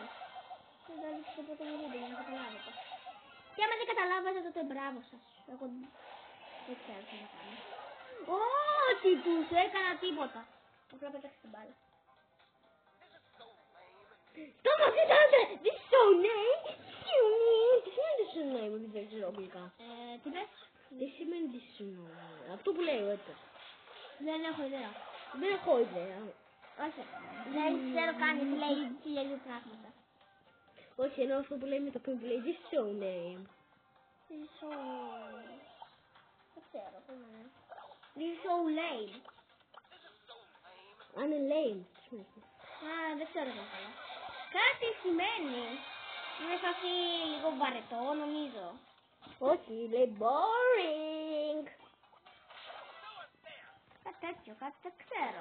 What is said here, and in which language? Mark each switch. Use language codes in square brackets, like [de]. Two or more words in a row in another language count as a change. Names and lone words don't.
[el] Δεν θα δείξω το πρώτο μου βίντεο για να καταλάβετε. Και άμα δεν καταλάβατε τότε μπράβο σας. Εγώ δεν ξέρω τι να κάνω. Όχι, τους έκανα τίποτα. Απλά πέταξε την μπάλα. Thomas, κοιτάξτε! [en] This is so name! [el] Τι σημαίνει [en] this is so name, [el] επειδή δεν ξέρω αγγλικά. Τι πες? Τι σημαίνει [en] this is so name? [el] Αυτό που λέει ο Edgar. Δεν έχω ιδέα. Δεν έχω ιδέα. Όχι. Δεν ξέρω καν γιατί λέει χίλια δύο πράγματα. Όχι, ενώ αυτό που λέει με το πριν που λέει [en] this is so name. This is so... [el] Δεν ξέρω, περίμενε. [en] This is so lame. [el] Αν είναι lame, τι σημαίνει. Α, δεν ξέρω εγώ καλά. Κάτι σημαίνει. Είναι φάση λίγο βαρετό, νομίζω. Όχι, λέει boring. Κάτι τέτοιο, κάτι δεν ξέρω.